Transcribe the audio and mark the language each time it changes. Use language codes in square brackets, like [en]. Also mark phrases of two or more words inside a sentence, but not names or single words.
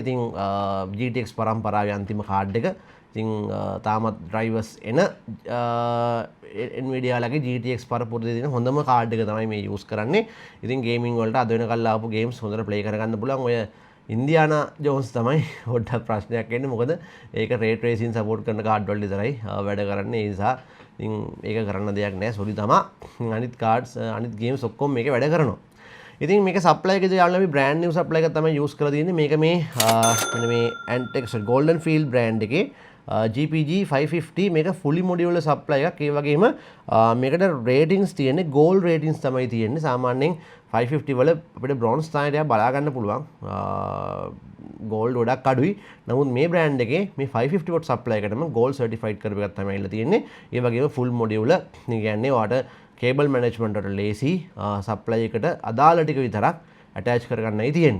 [si] ඉතින් GTX පරම්පරාවේ අන්තිම card එක. ඉතින් තාමත් drivers එන Nvidia ලගේ GTX පරපුරේ තියෙන හොඳම card එක තමයි මේ use කරන්නේ. ඉතින් gaming වලට අද වෙනකල් ආපු games හොඳට play කරගන්න පුළුවන්. ඔය ඉන්දියානා ජෝන්ස් තමයි පොඩ්ඩක් ප්‍රශ්නයක් එන්නේ. මොකද ඒක [en] ray tracing support [si] කරන card වලට විතරයි වැඩ කරන්නේ. ඒ නිසා ඉතින් ඒක කරන්න දෙයක් නැහැ. සොලි තමයි. අනිත් cards අනිත් games ඔක්කොම මේකේ වැඩ කරනවා. ඉතින් මේක supply එකේ යාළුවා අපි [en] brand new supply [si] එකක් තමයි use කරලා තියෙන්නේ. මේක මේ මෙන්න මේ ANTEC Golden Field brand එකේ GPG 550 මේක [en] fully modular supply [si] එකක්. ඒ වගේම මේකට ratings තියෙන්නේ [en] gold ratings [si] තමයි තියෙන්නේ. සාමාන්‍යයෙන් 550 වල අපිට bronze තාලයට බලා ගන්න පුළුවන්. gold ගොඩක් අඩුයි. නමුත් මේ brand එකේ මේ 550 [en] watt supply [si] එකටම [en] gold certified [si] කරපු එකක් තමයි ඉල්ල තියෙන්නේ. ඒ වගේම [en] full modular. [si] ඒ කියන්නේ ඔයාලට [en] cable management [si] වලට ලේසි supply එකට අදාළ ටික විතරක් attach කරගන්නයි තියෙන්නේ.